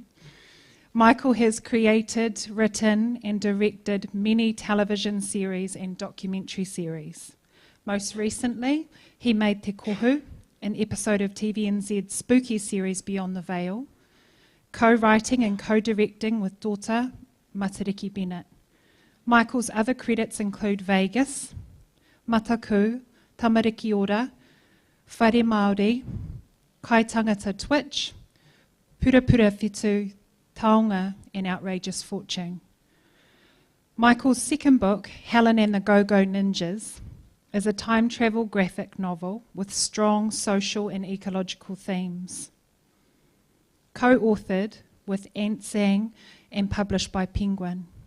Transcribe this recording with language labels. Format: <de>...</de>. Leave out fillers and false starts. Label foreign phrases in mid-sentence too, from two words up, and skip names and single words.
<en>Michael has created, written and directed many television series and documentary series. Most recently, he made Te Kohu, an episode of TVNZ's spooky series Beyond the Veil, co-writing and co-directing with daughter Matariki Bennett. Michael's other credits include Vegas, Mataku, Tamariki Ora, Whare Māori, Kai Tangata Twitch, Pura Pura Whitu, Taonga and Outrageous Fortune. Michael's second book, Helen and the Go-Go Ninjas, is a time travel graphic novel with strong social and ecological themes. Co-authored with Ant Sang and published by Penguin.</en>